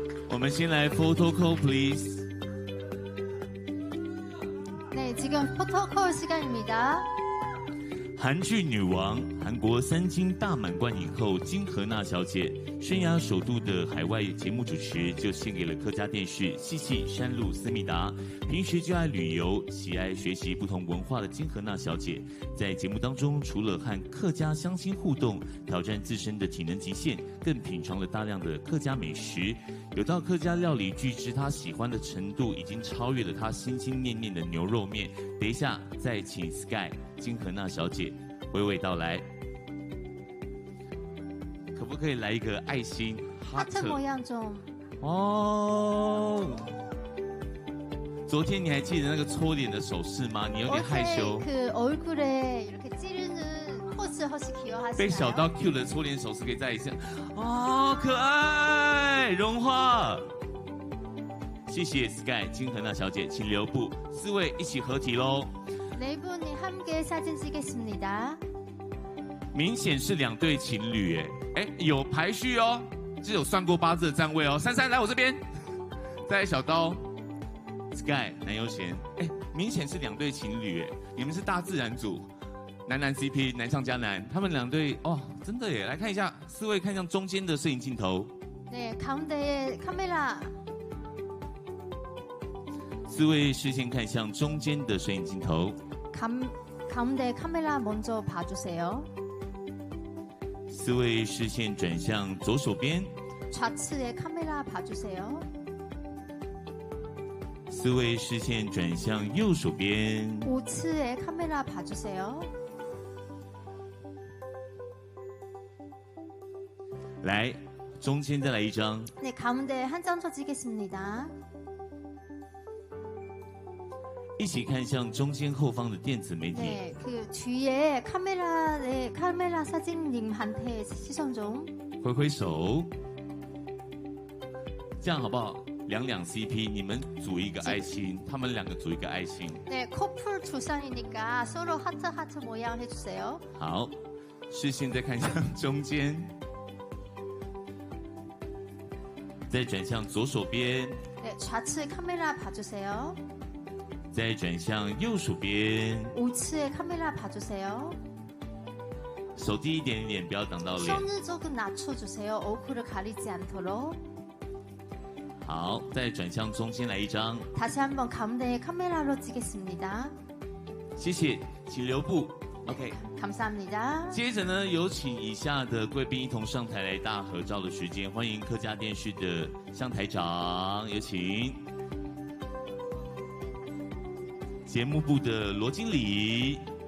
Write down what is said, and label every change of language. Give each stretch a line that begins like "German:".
Chinese: 我们先来
English: photo call please.
Korean: 네, 지금 포토콜 시간입니다.
Chinese: 韩剧女王，韩国3金大满贯影后金荷娜小姐，生涯首度的海外节目主持就献给了客家电视西溪山路思密达。平时就爱旅游，喜爱学习不同文化的金荷娜小姐，在节目当中除了和客家乡亲互动，挑战自身的体能极限，更品尝了大量的客家美食。有道客家料理，据知她喜欢的程度已经超越了她心心念念的牛肉面。等一下再请 Sky 金荷娜小姐娓娓道来，可不可以来一个爱心
Korean: 하트 모양 좀.
Chinese: 哦，昨天你还记得那个搓脸的手势吗？你有点害羞。
Korean: 그 얼굴에 이렇게 찌르는 포스 혹시 기억하시나요?
Chinese: 被小刀 Q 的搓脸手势可以再一次。哦，可爱，融化。谢谢 Sky 金荷娜小姐，请留步，4位一起合体喽。
Korean: 네 분이 함께 사진 찍겠습니다.
Chinese: 明显是2对情侣，哎，有排序哦，是有算过八字的站位哦。珊珊来我这边，再来小刀， Sky 南优贤，哎，明显是2对情侣哎，你们是大自然组，男 CP 难上加难，他们2对哦，真的耶！来看一下，4位看向中间的摄影镜头。
Korean: 네, 가운데에 카메라.
Chinese: 4位视线看向中间的摄影镜头。
Korean: 가운데 카메라 먼저 봐주세요.
Chinese: 4位视线转向左手边。
Korean: 좌측에 카메라 봐주세요.
Chinese: 4位视线转向右手边。
Korean: 우측에 카메라 봐주세요.
Chinese: 来，中间再来一张。
Korean: 네, 가운데 한 장 더 찍겠습니다.
Chinese: 一起看向中间后方的电子媒体。
Korean: 네, 그 뒤에 카메라 사진님한테 시선 좀.
Chinese: 挥挥手，这样好不好？2 CP， 你们组一个爱心，他们2个组一个爱心。
Korean: 네, 커플 두산이니까 서로 하트 모양 해주세요.
Chinese: 好，视线再看向中间，再转向左手边，
Korean: 네, 좌측 카메라 봐주세요.
Chinese: 再转向右手边。
Korean: 우측에 카메라 봐주세요.
Chinese: 手低一点点，不要挡到脸。
Korean: 손을 조금 낮춰주세요. 얼굴을 가리지 않도록.
Chinese: 好，再转向中间来一张。
Korean: 다시 한번 가운데 카메라로 찍겠습니다.
Chinese: 谢谢，请留步。OK，
Korean: 감사합니다.
Chinese: 接着呢，有请以下的贵宾一同上台来大合照的时间，欢迎客家电视的向台长，有请。节目部的罗经理。